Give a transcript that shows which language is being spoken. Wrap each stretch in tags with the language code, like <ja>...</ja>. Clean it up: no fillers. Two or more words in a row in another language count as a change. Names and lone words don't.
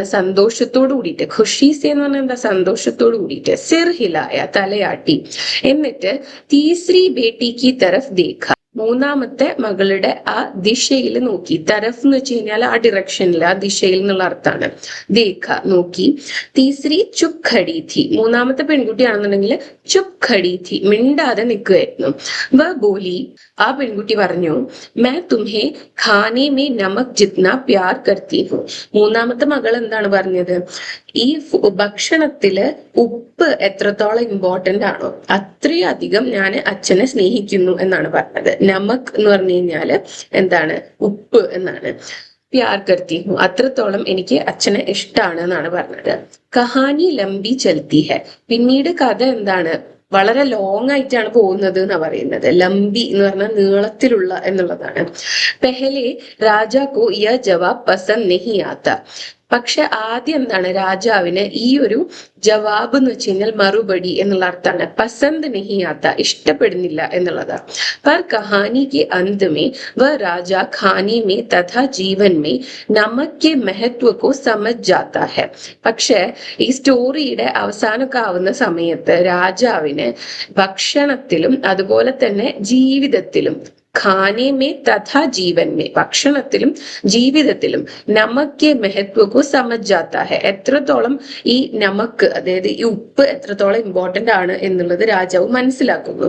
<ml>സന്തോഷത്തോടു കൂടിയിട്ട്, ഖുഷീസെ എന്ന് പറഞ്ഞാൽ എന്താ? സന്തോഷത്തോടു കൂടിയിട്ട്,</ml> <hi>सिर हिलाया</hi> <ml>തലയാട്ടി, എന്നിട്ട്</ml> <hi>तीसरी बेटी की तरफ़ देखा,</hi> <ml>മൂന്നാമത്തെ മകളുടെ ആ ദിശയിൽ നോക്കി. തരഫ് എന്ന് വെച്ച് കഴിഞ്ഞാൽ ആ ഡിറക്ഷനിൽ, ആ ദിശയിൽ എന്നുള്ള അർത്ഥമാണ്. ദേഖ, നോക്കി.</ml> <hi>तीसरी चुप खड़ी थी,</hi> <ml>മൂന്നാമത്തെ പെൺകുട്ടിയാണെന്നുണ്ടെങ്കിൽ</ml> <hi>चुप खड़ी थी,</hi> <ml>മിണ്ടാതെ നിൽക്കുമായിരുന്നു.</ml> <hi>वह बोली,</hi> <ml>ആ പെൺകുട്ടി പറഞ്ഞു,</ml> <hi>मैं तुम्हें खाने में नमक जितना प्यार करती हूँ.</hi> <ml>മൂന്നാമത്തെ മകൾ എന്താണ് പറഞ്ഞത്? ഈ ഭക്ഷണത്തില് ഉപ്പ് എത്രത്തോളം ഇമ്പോർട്ടന്റ് ആണോ അത്രയധികം ഞാൻ അച്ഛനെ സ്നേഹിക്കുന്നു എന്നാണ് പറഞ്ഞത്. നമക് എന്ന് പറഞ്ഞു കഴിഞ്ഞാല് എന്താണ്? ഉപ്പ് എന്നാണ്.</ml> <hi>प्यार करती हूँ,</hi> <ml>അത്രത്തോളം എനിക്ക് അച്ഛനെ ഇഷ്ടമാണ് എന്നാണ് പറഞ്ഞത്.</ml> <hi>कहानी लंबी चलती है,</hi> <ml>പിന്നീട് കഥ എന്താണ്? വളരെ ലോങ് ആയിട്ടാണ് പോകുന്നത് എന്നാ പറയുന്നത്. ലംബി എന്ന് പറഞ്ഞാൽ നീളത്തിലുള്ള എന്നുള്ളതാണ്.</ml> <hi>पहले राजा को यह जवाब पसंद नहीं आता.</hi> <ml>പക്ഷെ ആദ്യം എന്താണ്? രാജാവിന് ഈ ഒരു ജവാബ് എന്ന് വെച്ച് കഴിഞ്ഞാൽ മറുപടി എന്നുള്ള അർത്ഥമാണ്.</ml> <hi>पसंद नहीं आता,</hi> <ml>ഇഷ്ടപ്പെടുന്നില്ല എന്നുള്ളതാണ്.</ml> <hi>पर कहानी के अंत में वह राजा खाने में तथा जीवन में नमक के महत्व को समझ जाता है.</hi> <ml>പക്ഷെ ഈ സ്റ്റോറിയുടെ അവസാനമൊക്കെ ആവുന്ന സമയത്ത് രാജാവിന് ഭക്ഷണത്തിലും അതുപോലെ തന്നെ ജീവിതത്തിലും,</ml> <hi>खाने में तथा जीवन में,</hi> <ml>ഭക്ഷണത്തിലും ജീവിതത്തിലും</ml> <hi>नमक महत्व को समझ जाता है,</hi> <ml>എത്രത്തോളം ഈ നമക്ക്, അതായത് ഈ ഉപ്പ് എത്രത്തോളം ഇമ്പോർട്ടന്റ് ആണ് എന്നുള്ളത് രാജാവ് മനസ്സിലാക്കുന്നു.</ml>